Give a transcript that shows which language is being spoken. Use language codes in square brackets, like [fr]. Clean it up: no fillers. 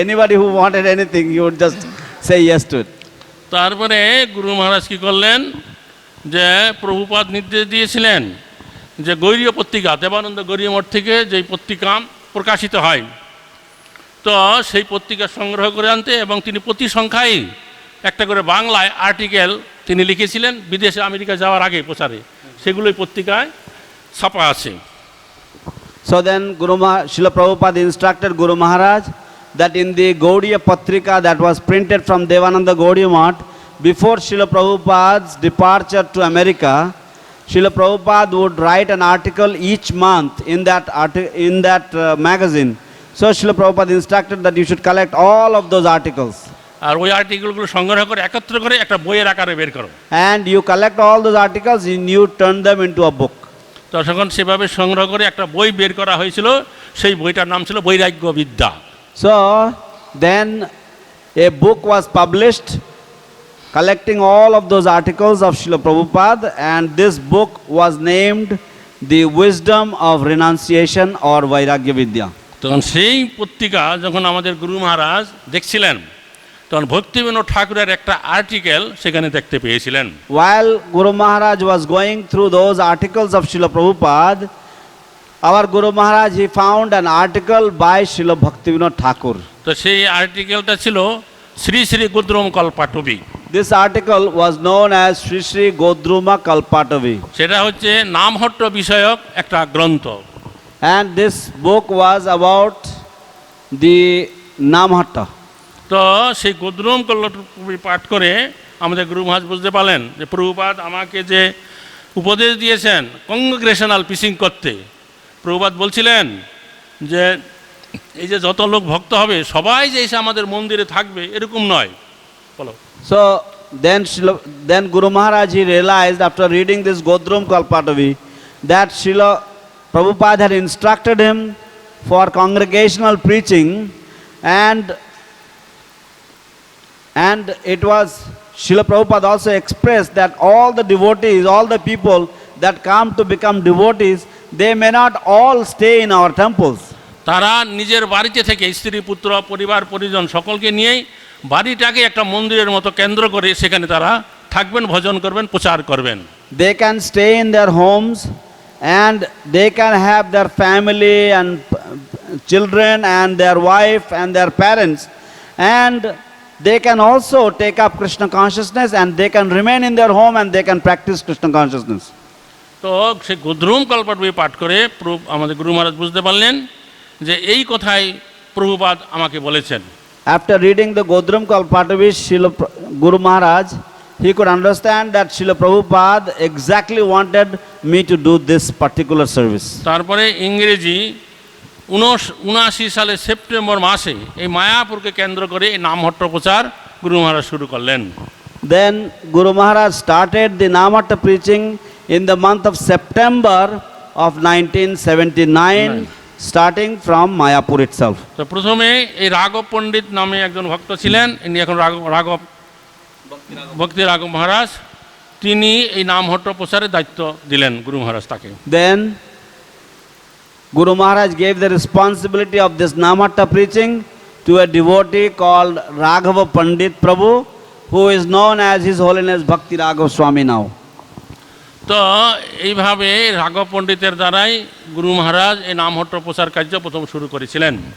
[en] Anybody who wanted anything, he would just say yes to it. [bn] তারপরে গুরু মহারাজ কি করলেন, যে প্রভুপাদ নির্দেশ দিয়েছিলেন যে গৌরীয় পত্রিকা, দেবানন্দ গৌরীয় মঠ থেকে যেই পত্রিকা প্রকাশিত হয়, তো সেই পত্রিকা সংগ্রহ করে আনতে, এবং তিনি প্রতি সংখ্যায় একটা করে বাংলায় আর্টিকেল তিনি লিখেছিলেন বিদেশে আমেরিকা যাওয়ার আগে প্রচারে, সেগুলোই পত্রিকায় ছাপা আছে। [en] So then Srila Prabhupada instructed Guru Maharaj that in the Gaudiya Patrika that was printed from Devananda Gaudiya Math, before Srila Prabhupada's departure to America, Srila Prabhupada would write an article each month in that magazine. So Srila Prabhupada instructed that you should collect all of those articles. [bn] আর ওই আর্টিকেলগুলো সংগ্রহ করে একত্র করে একটা বইয়ের আকারে বের করো। [en] And you collect all those articles and you turn them into a book. [bn] তখন সেভাবে সংগ্রহ করে একটা বই বের করা হয়েছিল, সেই বইটার নাম ছিল বৈরাগ্য বিদ্যা। [en] So then a book was published collecting all of those articles of Srila Prabhupada, and this book was named The Wisdom of Renunciation or Vairagya Vidya. [bn] তখন সেই পত্রিকা যখন আমাদের গুরু মহারাজ দেখছিলেন, তখন ভক্তিবিনোদ ঠাকুরের একটা আর্টিকেল সেখানে দেখতে পেয়েছিলেন। [en] While Guru Maharaj was going through those articles of Srila Prabhupada, our Guru Maharaj, he found an article by Srila Bhaktivinoda Thakur. [bn] তো সেই আর্টিকেলটা ছিল Shri Shri গোদ্রম কল্পাটবী। [en] This article was known as Sri Sri Godruma Kalpatavi. [bn] সেটা হচ্ছে নামহট্ট বিষয়ক একটা গ্রন্থ। [en] And this book was about the Namhatta. [bn] তো সেই গোদ্রম কল্পটবী পাঠ করে আমাদের গুরু মহারাজ বুঝতে পারলেন যে প্রভুপাদ আমাকে যে উপদেশ দিয়েছেন কংগ্রেগেশনাল পিসিং করতে, প্রভুপাদ বলছিলেন যে এই যে যত লোক ভক্ত হবে সবাই যে এসে আমাদের মন্দিরে থাকবে এরকম নয়। বলো। [en] So then Guru Maharaj, he realized after reading this Godrum Kalpatavi that Srila Prabhupada had instructed him for congregational preaching, and it was Srila Prabhupada also expressed that all the devotees, all the people that come to become devotees, they may not all stay in our temples. [bn] তারা নিজের বাড়িতে থেকে স্ত্রী পুত্র পরিবার পরিজন সকলকে নিয়েই বাড়িটাকে একটা মন্দিরের মতো কেন্দ্র করে সেখানে তারা থাকবেন, ভজন করবেন, প্রচার করবেন। [en] They can stay in their homes and they can have their family and children and their wife and their parents, and they can also take up Krishna consciousness and they can remain in their home and they can practice Krishna consciousness. [bn] তো সেই গোদ্রুম কল্পটবী পাঠ করে আমাদের গুরু মহারাজ বুঝতে পারলেন যে এই কথাই প্রভুপাদ আমাকে বলেছেন। [en] After reading the Godrum Kalpatavi, Guru Maharaj, he could understand that Srila Prabhupada exactly wanted me to do this particular service. [bn] তারপরে ইংরেজি 79 সালে সেপ্টেম্বর মাসে এই মায়াপুরকে কেন্দ্র করে এই নামহট্ট প্রচার গুরু মহারাজ শুরু করলেন। [en] Then Guru Maharaj started the Namatta preaching in the month of September of 1979, starting from Mayapur itself. [bn] তো প্রথমে এই রাঘব পণ্ডিত নামে একজন ভক্ত ছিলেন, ইনি এখন রাঘব ভক্তি রাঘব মহারাজ, তিনি এই নামহট্ট প্রচারের দায়িত্ব দিলেন গুরু মহারাজ তাকে। [en] Then Guru Maharaj gave the responsibility of this Namatta preaching to a devotee called Raghava Pandit Prabhu, who is known as His Holiness Bhakti Raghav Swami now. [bn] তো এইভাবে রাঘব পণ্ডিতের দ্বারাই গুরু মহারাজ এই নামহট্ট প্রচার কার্য প্রথম শুরু করেছিলেন।